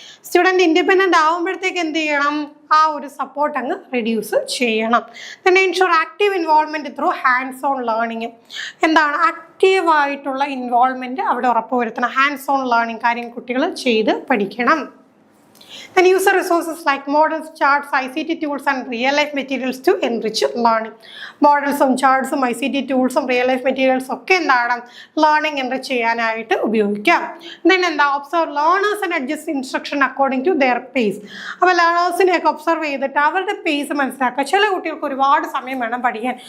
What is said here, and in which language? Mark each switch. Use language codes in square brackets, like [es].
[ml] Student independent ആകുമ്പോഴത്തേക്ക് എന്ത് ചെയ്യണം, ആ ഒരു സപ്പോർട്ട് അങ്ങ് റെഡ്യൂസ് ചെയ്യണം. [en] Then ensure active involvement through hands on learning. [ml] എന്താണ് ആക്റ്റീവായിട്ടുള്ള ഇൻവോൾവ്മെൻറ്റ് അവിടെ ഉറപ്പുവരുത്തണം. ഹാൻഡ്സ് ഓൺ ലേണിംഗ് കാര്യം കുട്ടികൾ ചെയ്ത് പഠിക്കണം. [en] Then user resources like models, charts, ICT tools and real life materials to enrich learning. [ml] മോഡൽസും ചാർട്ട്സും ICT ടൂൾസും real life മെറ്റീരിയൽസും ഒക്കെ എന്താണ് ലേണിംഗ് എൻറിച്ച് ചെയ്യാനായിട്ട് ഉപയോഗിക്കാം. [en] Then എന്താ, observe learners and adjust instruction according to their pace. [ml] അപ്പോൾ ലേണേഴ്സിനെയൊക്കെ ഒബ്സർവ് ചെയ്തിട്ട് അവരുടെ pace മനസ്സിലാക്കുക. ചില കുട്ടികൾക്ക് ഒരുപാട് സമയം വേണം പഠിക്കാൻ.